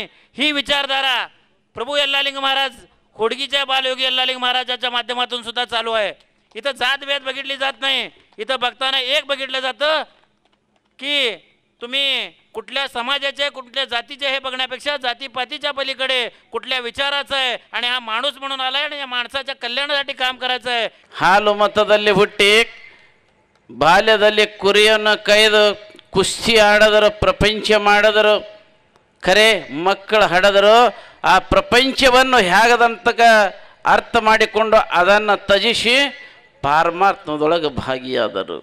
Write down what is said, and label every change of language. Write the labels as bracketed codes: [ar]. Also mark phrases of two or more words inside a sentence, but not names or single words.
[mr] ही विचारधारा प्रभू यल्लालिंग महाराज खोडगीच्या बालयोगी यल्लालिंग महाराजाच्या माध्यमातून सुद्धा चालू आहे। इथं जातभेद बघितली जात नाही, इथं बघताना एक बघितलं जातं की तुम्ही कुठल्या समाजाचे, कुठल्या जातीचे हे बघण्यापेक्षा जातीपातीच्या पलीकडे कुठल्या विचाराचं आहे आणि हा माणूस म्हणून आलाय आणि या माणसाच्या कल्याणासाठी काम करायचं आहे। [kn] ಹಾಲು ಮತದಲ್ಲಿ ಹುಟ್ಟಿ ಬಾಲ್ಯದಲ್ಲಿ ಕುರಿಯನ್ನು ಕೈದು ಕುಸ್ತಿ ಆಡದರು, ಪ್ರಪಂಚ ಮಾಡಿದರು, ಖರೆ ಮಕ್ಕಳು ಹಡದರು, ಆ ಪ್ರಪಂಚವನ್ನು ಹೇಗದಂತಕ ಅರ್ಥ ಮಾಡಿಕೊಂಡು ಅದನ್ನು ತ್ಯಜಿಸಿ ಪಾರಮಾರ್ಥದೊಳಗೆ ಭಾಗಿಯಾದರು.